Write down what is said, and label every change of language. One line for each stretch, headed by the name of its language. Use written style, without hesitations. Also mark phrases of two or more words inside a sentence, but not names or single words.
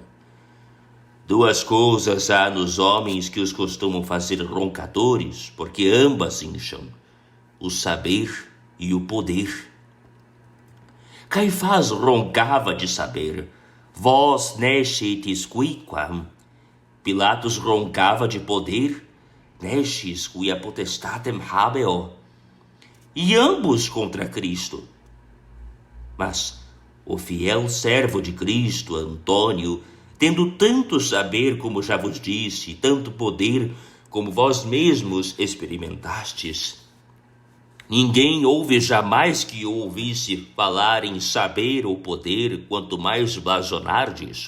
Portuguese: 2 coisas há nos homens que os costumam fazer roncadores, porque ambas incham: o saber e o poder. Caifás roncava de saber:
Latin: vós nescetis quiquam.
Portuguese: Pilatos roncava de poder:
Latin: nescis quia potestatem habeo.
Portuguese: E ambos contra Cristo. Mas o fiel servo de Cristo, Antônio, tendo tanto saber como já vos disse, tanto poder como vós mesmos experimentastes, ninguém houve jamais que o ouvisse falar em saber ou poder, quanto mais blasonar disso.